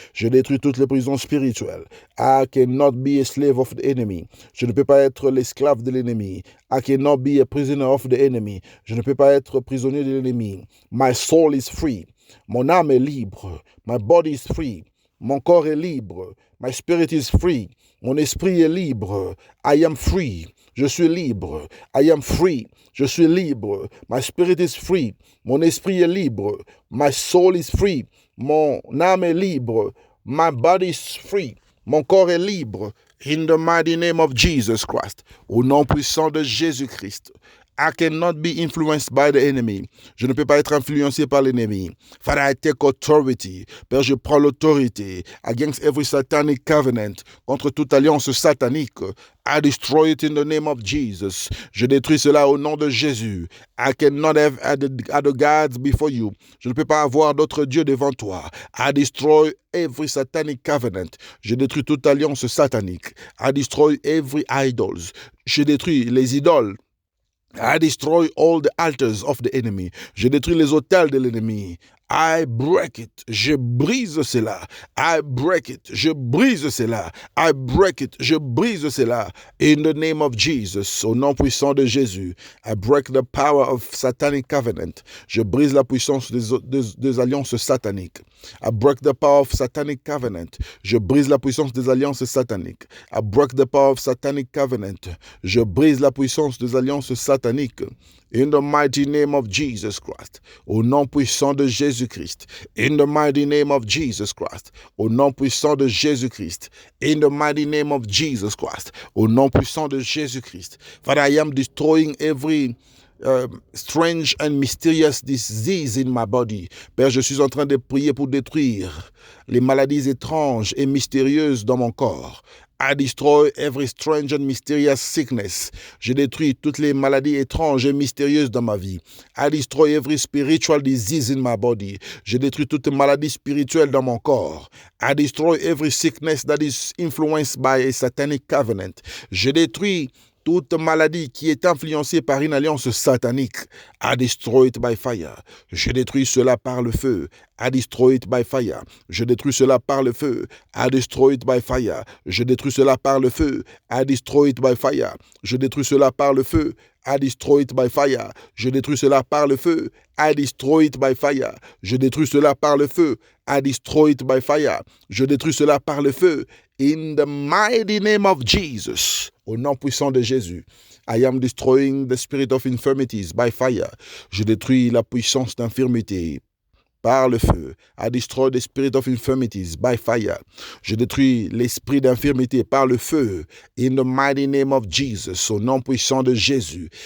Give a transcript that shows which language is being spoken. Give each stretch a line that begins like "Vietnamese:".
French: Je détruis toutes les prisons spirituelles.
English: I cannot be a slave of the enemy.
French: Je ne peux pas être l'esclave de l'ennemi.
English: I cannot be a prisoner of the enemy.
French: Je ne peux pas être prisonnier de l'ennemi.
English: My soul is free.
French: Mon âme est libre.
English: My body is free.
French: Mon corps est libre.
English: My spirit is free.
French: Mon esprit est libre.
English: I am free.
French: Je suis libre. I am free. Je suis libre.
English: My spirit is free.
French: Mon esprit est libre.
English: My soul is free.
French: Mon âme est libre.
English: My body is free.
French: Mon corps est libre.
English: In the mighty name of Jesus Christ.
French: Au nom puissant de Jésus-Christ.
English: I cannot be influenced by the enemy.
French: Je ne peux pas être influencé par l'ennemi.
English: Father, I take authority.
French: Père, je prends l'autorité
English: against every satanic covenant,
French: contre toute alliance satanique.
English: I destroy it in the name of Jesus.
French: Je détruis cela au nom de Jésus.
English: I cannot have other gods before you.
French: Je ne peux pas avoir d'autres dieux devant toi.
English: I destroy every satanic covenant.
French: Je détruis toute alliance satanique.
English: I destroy every idols.
French: Je détruis les idoles.
English: I destroy all the altars of the enemy.
French: Je détruis les autels de l'ennemi.
English: I break it.
French: Je brise cela.
English: I break it.
French: Je brise cela.
English: I break it.
French: Je brise cela.
English: In the name of Jesus.
French: Au nom puissant de Jésus.
English: I break the power of satanic covenant.
French: Je brise la puissance des alliances sataniques.
English: I break the power of satanic covenant.
French: Je brise la puissance des alliances sataniques.
English: I break the power of satanic covenant.
French: Je brise la puissance des alliances sataniques.
English: In the mighty name of Jesus Christ.
French: Au nom puissant de Jésus-Christ.
English: In the mighty name of Jesus Christ.
French: Au nom puissant de Jésus-Christ.
English: In the mighty name of Jesus Christ.
French: Au nom puissant de Jésus-Christ.
English: Father, I am destroying every strange and mysterious disease in my body.
French: Père, je suis en train de prier pour détruire les maladies étranges et mystérieuses dans mon corps.
English: I destroy every strange and mysterious sickness.
French: Je détruis toutes les maladies étranges et mystérieuses dans ma vie.
English: I destroy every spiritual disease in my body.
French: Je détruis toute maladie spirituelle dans mon corps.
English: I destroy every sickness that is influenced by a satanic covenant.
French: Je détruis toute maladie qui est influencée par une alliance satanique.
English: I destroy it by fire.
French: Je détruis cela par le feu.
English: I destroy it by fire.
French: Je détruis cela par le feu.
English: I destroy it by fire.
French: Je détruis cela par le feu.
English: I destroy it by fire.
French: Je détruis cela par le feu.
English: I destroy it by fire.
French: Je détruis cela par le feu.
English: I destroy it by fire.
French: Je détruis cela par le feu. I destroy it by fire. Je détruis cela par le feu.
English: In the mighty name of Jesus.
French: Au nom puissant de Jésus.
English: I am destroying the spirit of infirmities by fire.
French: Je détruis la puissance d'infirmité par le feu.
English: I destroy the spirit of infirmities by fire.
French: Je détruis l'esprit d'infirmité par le feu.
English: In the mighty name of Jesus,
French: au nom puissant de Jésus.